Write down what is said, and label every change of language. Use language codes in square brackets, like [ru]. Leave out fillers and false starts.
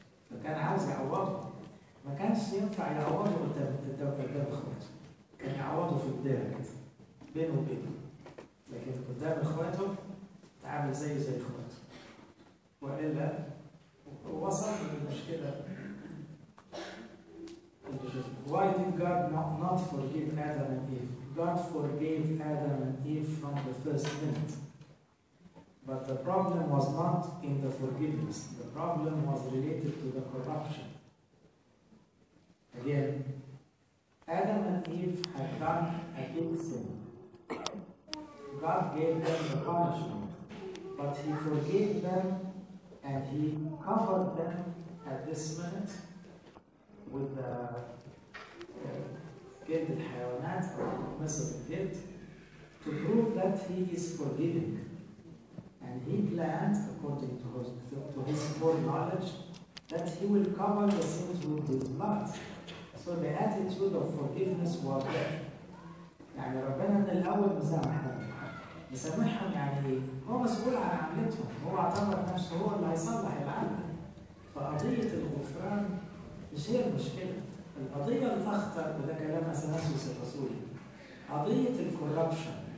[ar] فكان عاوز يعوضه. ما كانش ينفع يعوضه قدام اخواته، كان يعوضه في الدار كده بينه وبينه، لكن قدام اخواته تعامل زيه زي اخواته، والا وصل للمشكله. [en] Why did God not forgive Adam and Eve? God forgave Adam and Eve from the first minute. But the problem was not in the forgiveness. The problem was related to the corruption. Again, Adam and Eve had done a big sin. God gave them the punishment, but He forgave them and He covered them at this minute with the [ar] جلد الحيوانات أو مصر الجلد [en] to prove that He is forgiving. And He planned, according to His foreknowledge, that He will cover the sins with His blood. So the attitude of forgiveness was there. [ar] يعني ربنا من الأول مسامحهم يعني إيه؟ هو مسؤول عن عملتهم، هو اعتبر نفسه هو اللي هيصلح العمل. فقضية الغفران مش هي المشكلة. القضية الأخطر، وده كلام أثناسيوس الرسولي، قضية الكوربشن.